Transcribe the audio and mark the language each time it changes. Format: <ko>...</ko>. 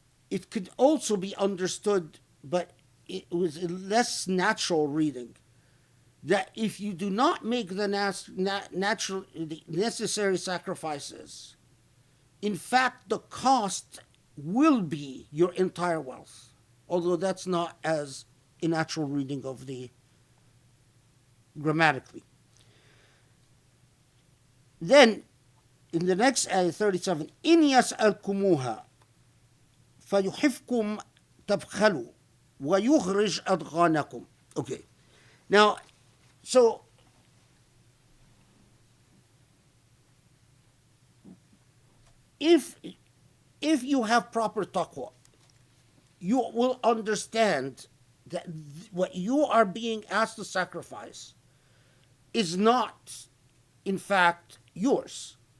<en>it could also be understood, but it was a less natural reading, that if you do not make the the necessary sacrifices, in fact, the cost will be your entire wealth. Although that's not as a natural reading of the grammatically. Then, in the next ayah, 37,</en> <ar>إِنْ يَسْأَلْكُمُوهَا فَيُحِفْكُمْ تَبْخَلُوا وَيُخْرِجْ أَضْغَانَكُمْ.</ar> <en>Okay. Now, so if you have proper taqwa, you will understand that what you are being asked to sacrifice is not, in fact, yours.</en>